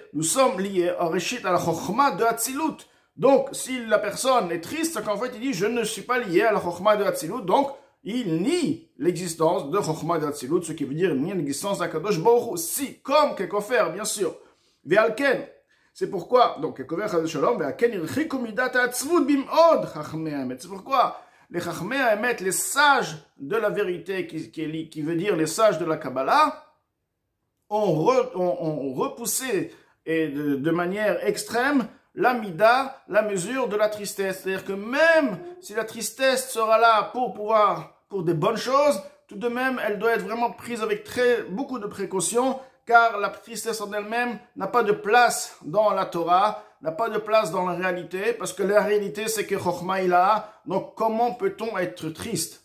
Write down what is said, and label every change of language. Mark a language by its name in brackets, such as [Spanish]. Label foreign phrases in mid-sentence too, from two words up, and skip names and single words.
[French] Nous sommes liés à Reshit, à la Chochma de Hatzilut. Donc, si la personne est triste, c'est qu'en fait, il dit, je ne suis pas lié à la Chochma de Hatzilut, donc, il nie l'existence de Chochma de Hatzilut, ce qui veut dire nie l'existence d'Akadosh Baruch Hu, si, comme Kekofer, bien sûr. Ve'alken, c'est pourquoi, donc, [Hebrew] ככופר חס שלום ועל כן הרחיקו מדת העצבות במאד חכמי האמת. [French] C'est pourquoi les [Hebrew] חכמי האמת, [French] les sages de la vérité, qui veut dire les sages de la Kabbalah, ont repoussé et de manière extrême la mida, la mesure de la tristesse. C'est-à-dire que même si la tristesse sera là pour des bonnes choses, tout de même, elle doit être vraiment prise avec beaucoup de précautions, car la tristesse en elle-même n'a pas de place dans la Torah, n'a pas de place dans la réalité, parce que la réalité, c'est que [Hebrew] חכמה עילאה, [French] donc comment peut-on être triste?